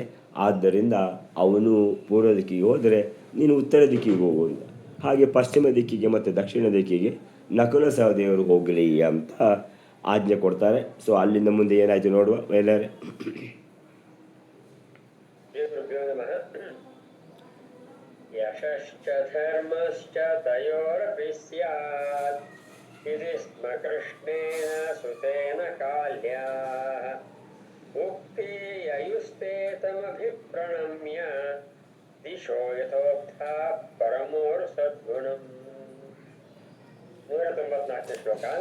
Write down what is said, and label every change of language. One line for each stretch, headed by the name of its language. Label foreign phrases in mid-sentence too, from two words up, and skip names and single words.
Kannada: ಆದ್ದರಿಂದ ಅವನು ಪೂರ್ವ ದಿಕ್ಕಿಗೆ ಹೋದರೆ ನೀನು ಉತ್ತರ ದಿಕ್ಕಿಗೆ ಹೋಗುವಂತ, ಹಾಗೆ ಪಶ್ಚಿಮ ದಿಕ್ಕಿಗೆ ಮತ್ತು ದಕ್ಷಿಣ ದಿಕ್ಕಿಗೆ ನಕುಲ ಸಹದೇವರು ಹೋಗಲಿ ಅಂತ ಆಜ್ಞೆ ಕೊಡ್ತಾರೆ. ಸೊ ಅಲ್ಲಿಂದ ಮುಂದೆ ಏನಾಯ್ತು ನೋಡುವ ಎಲ್ಲರೇ.
Sanskrit: ಯಶಶ್ಚ ಧರ್ಮಶ್ಚ ತಯೋರಪಿ ಸ್ಯಾತ್ ಇತಿ ಸ್ಮ ಕೃಷ್ಣೇನ ಸುತೇನ ಕಾಲ್ಯಾಃ ಉಕ್ತಿ ಯಯುಸ್ತೆ ತಮಭಿಪ್ರಣಮ್ಯ ದಿಶೋ ಯಥೋಕ್ತಾ ಪರಮೋರ್ ಸದ್ಗುಣಂ.
Kannada: 194ನೇ ಶ್ಲೋಕ.